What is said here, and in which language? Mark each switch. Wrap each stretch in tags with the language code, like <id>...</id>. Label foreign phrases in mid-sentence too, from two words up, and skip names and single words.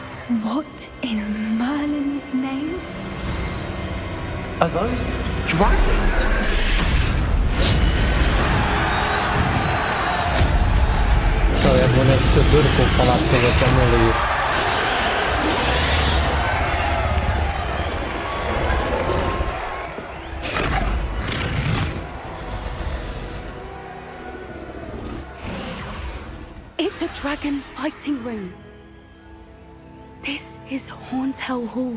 <en>What in Merlin's name? Are those dragons?</en> <uk>Що, як вони в цю дирку в палатку затягнули їх.</uk> <en>It's a dragon fighting ring. This is Horntail Hall.</en>